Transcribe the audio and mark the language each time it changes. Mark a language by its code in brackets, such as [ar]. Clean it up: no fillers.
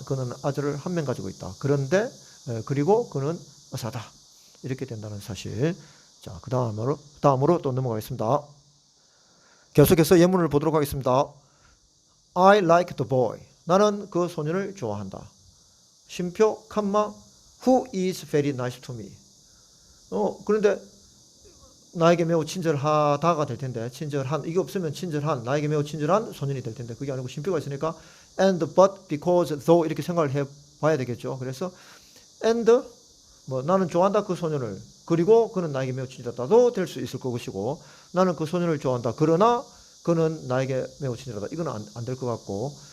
[ko] 그는 아들을 한 명 가지고 있다. 그런데 그리고 그는 의사다. 이렇게 된다는 사실. 자, 그 다음으로 또 넘어가겠습니다. 계속해서 예문을 보도록 하겠습니다. [en] I like the boy. [ko] 나는 그 소년을 좋아한다. 쉼표 컴마 [en] who is very nice to me. [ko] 그런데 나에게 매우 친절하다가 될 텐데 친절한 이게 없으면 친절한 나에게 매우 친절한 소년이 될 텐데 그게 아니고 쉼표가 있으니까 [en] and but because though [ko] 이렇게 생각을 해봐야 되겠죠. 그래서 and 뭐 나는 좋아한다 그 소년을 그리고 그는 나에게 매우 친절하다도 될 수 있을 것이고 나는 그 소년을 좋아한다 그러나 그는 나에게 매우 친절하다 이건 안 될 것 같고